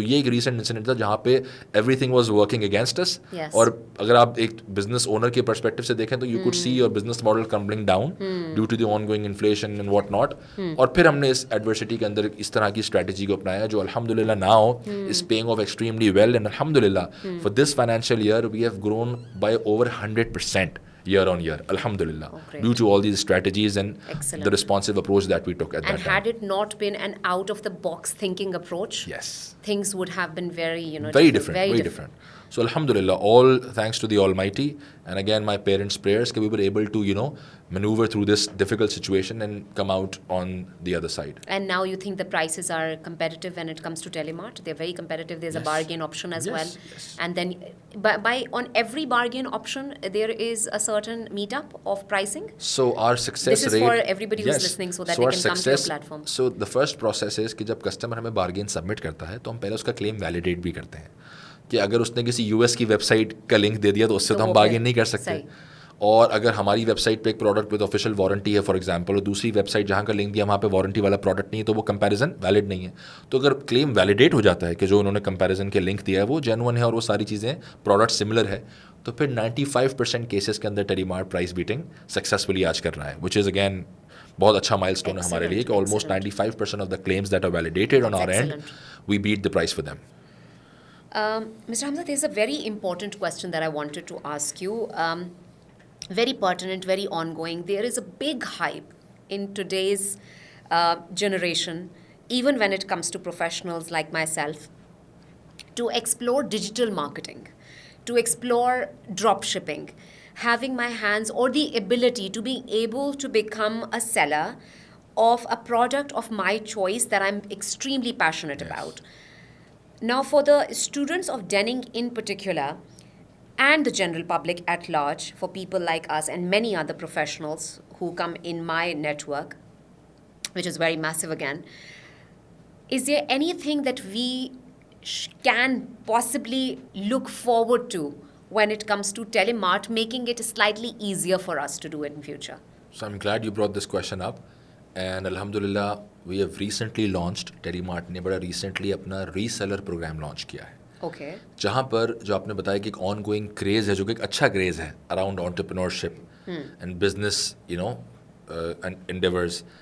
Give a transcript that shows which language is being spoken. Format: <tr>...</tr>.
<ur>تو یہ ایک</ur> <en>recent incident</en> <ur>تھا جہاں پہ</ur> <en>Everything was working against us.</en> <ur>اور اگر آپ ایک بزنس اونر کے پرسپیکٹو سے دیکھیں تو</ur> <en>You could see your business model crumbling down due to the ongoing inflation and what not.</en> <ur>اور پھر ہم نے اس ایڈورسٹی کے اندر اس طرح کی اسٹریٹجی کو اپنایا جو الحمد للہ</ur> <en>Now is paying off extremely well. And الحمد للہ for this financial year we have grown by over 100% year on year, alhamdulillah, due to all these strategies and the responsive approach that we took at that time. And had it not been an out of the box thinking approach, yes, things would have been very very different. So alhamdulillah, all thanks to the Almighty, and again my parents' prayers, we were able to maneuver through this difficult situation and come out on the other side. And now you think the prices are competitive when it comes to Telemart? They're very competitive. There's a bargain option as well. Yes. And then by on every bargain option there is a certain meetup of pricing. So our success rate, this is for everybody who's listening so that they can come to your platform. So the first process is</en> <ur>کہ جب customer ہمیں bargain submit کرتا ہے تو ہم پہلے اس کا claim validate بھی کرتے ہیں کہ اگر اس نے کسی US کی ویب سائٹ کا لنک دے دیا تو اس سے تو ہم bargain نہیں کر سکتے. اور اگر ہماری ویب سائٹ پہ ایک پروڈکٹ</ur> <en>with official warranty</en> <ur>ہے</ur> <en>for example,</en> <ur>اور دوسری ویب سائٹ جہاں کا لنک دیا وہاں پہ وارنٹی والا پروڈکٹ نہیں ہے, تو وہ کمپیریزن ویلڈ نہیں ہے. تو اگر کلیم ویلیڈیٹ ہو جاتا ہے کہ جو انہوں نے کمپیریزن کے لنک دیا ہے وہ جینوئن ہے اور وہ ساری چیزیں پروڈکٹ سملر ہے, تو پھر 95% کیسز کے اندر ٹیلی مارٹ پرائس بیٹنگ سکسیزفلی آج کر رہا ہے,</ur> <en>which is again</en> <ur>بہت اچھا مائل اسٹون ہے ہمارے لیے کہ</ur> <en>Almost 95% of the claims that are validated on hour and we beat the price for them. Mr. Hamza, there's a very important question that I wanted to ask you. Very pertinent, very ongoing. There is a big hype in today's generation, even when it comes to professionals like myself, to explore digital marketing, to explore drop shipping, having my hands or the ability to be able to become a seller of a product of my choice that I'm extremely passionate about. Now, for the students of Denning in particular, and the general public at large, for people like us and many other professionals who come in my network, which is very massive again, is there anything that we can possibly look forward to when it comes to Telemart, making it slightly easier for us to do it in future? So I'm glad you brought this question up. And alhamdulillah, we have recently launched,</en> <ur>Telemart نے بڑا recently اپنا reseller programme launch کیا ہے.</ur> <en>Okay.</en> <ur>جہاں پر جو آپ نے بتایا کہ ایک آن گوئنگ کریز ہے جو کہ ایک اچھا کریز ہے</ur> <en>Around entrepreneurship and business endeavours.</en>